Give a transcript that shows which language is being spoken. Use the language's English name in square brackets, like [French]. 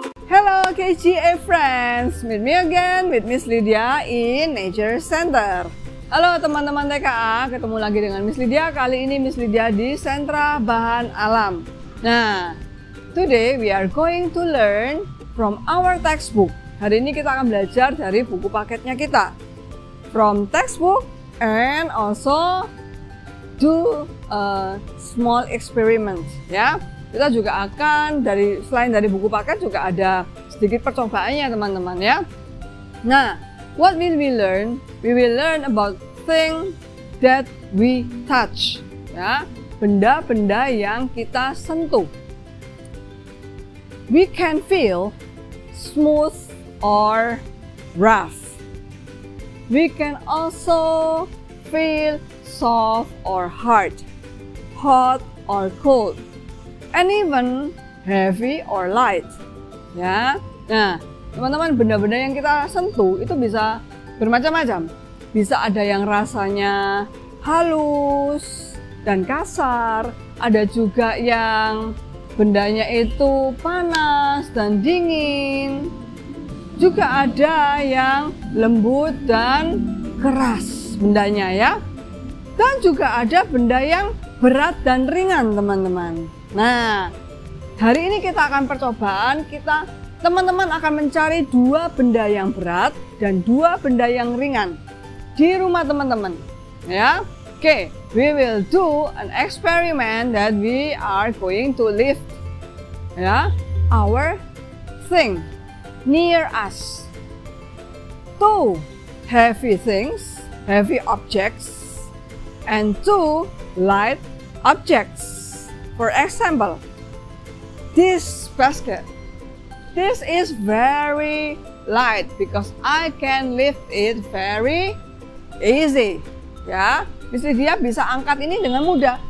[English] Hello KGA friends, meet me again with Miss Lydia in Nature Center. [Indonesian] Halo teman-teman TKA, ketemu lagi dengan Miss Lydia. Kali ini Miss Lydia di Sentra Bahan Alam. [English] Nah, today we are going to learn from our textbook. [Indonesian] Hari ini kita akan belajar dari buku paketnya kita. [English] From textbook and also do a small experiment, ya. [Indonesian] Kita juga akan selain dari buku paket juga ada sedikit percobaannya teman-teman ya. [English] Nah, what will we learn? We will learn about things that we touch, ya, [Indonesian] benda-benda yang kita sentuh. [English] We can feel smooth or rough. We can also feel soft or hard, hot or cold, and even heavy or light, ya. [Indonesian] Nah, teman-teman, benda-benda yang kita sentuh itu bisa bermacam-macam. Bisa ada yang rasanya halus dan kasar, ada juga yang bendanya itu panas dan dingin, juga ada yang lembut dan keras bendanya ya. Dan juga ada benda yang berat dan ringan teman-teman. Nah, hari ini kita akan percobaan, teman-teman akan mencari dua benda yang berat dan dua benda yang ringan di rumah teman-teman, ya. [English] Oke, we will do an experiment that we are going to lift, ya, our thing near us. Two heavy things, heavy objects, and two light objects. For example, this basket. This is very light because I can lift it very easy. [Indonesian] Ya, jadi dia bisa angkat ini dengan mudah.